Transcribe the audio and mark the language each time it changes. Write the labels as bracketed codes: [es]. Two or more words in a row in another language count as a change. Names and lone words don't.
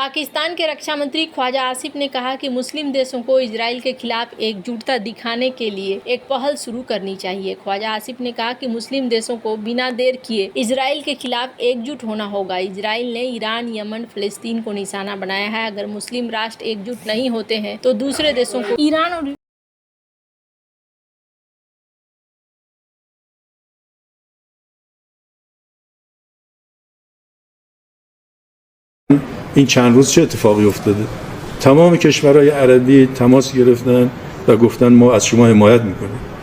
[hi] पाकिस्तान के रक्षा मंत्री ख्वाजा आसिफ ने कहा कि मुस्लिम देशों को इजराइल के खिलाफ एकजुटता दिखाने के लिए एक पहल शुरू करनी चाहिए। ख्वाजा आसिफ ने कहा कि मुस्लिम देशों को बिना देर किए इजराइल के खिलाफ एकजुट होना होगा। इजराइल ने ईरान, यमन, फिलिस्तीन को निशाना बनाया है। अगर मुस्लिम राष्ट्र एकजुट नहीं होते हैं तो दूसरे देशों को ईरान और [fa] این چند روز چه اتفاقی افتاده؟ تمام کشورهای عربی تماس گرفتن و گفتن ما از شما حمایت میکنیم.